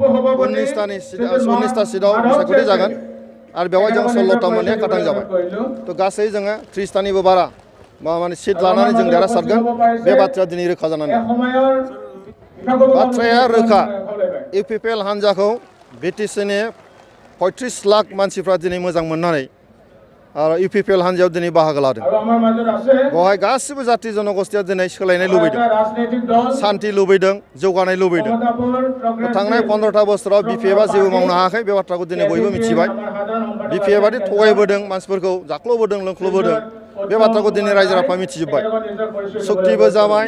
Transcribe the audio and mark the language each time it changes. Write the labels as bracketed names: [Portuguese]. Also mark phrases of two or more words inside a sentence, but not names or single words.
[Bodo] 19टा सिटआव सायख'थि जागोन आरो बेवहाय जों 16टा मोननाया खाथां जाबाय थ' गासै जोङो 30टानिबो बारा माने सिट लानानै जों देरहासारगोन बे बाथ्राया दिनै रोखा जानानै बाथ्राया रोखा UPPL हानजाखौ बिटिसिनि 35 लाख मानसिफ्रा दिनै मोजां मोननानै आरो UPPL हान्जायाव दिनै बाहागो लादों [Assamese] আৰু আমাৰ মাজত আছে [Bodo] बेवहाय गासिबो जाति जनगोष्ठीया दिनै सोलायनाय लुबैदों राजनैतिक दल शान्ति लुबैदों जौगानाय लुबैदों थांनाय 15टा बोसोराव BPFआ जेबो मावनो हायाखै बे बाथ्राखौ दिनै बयबो मिथिबाय BPFआदि थगायबोदों मानसिफोरखौ जाख्ल'बोदों लोंख्ल'बोदों बे बाथ्राखौ दिनै रायजो राजाफ्रा मिथिजोब्बाय सक्तिबो जाबाय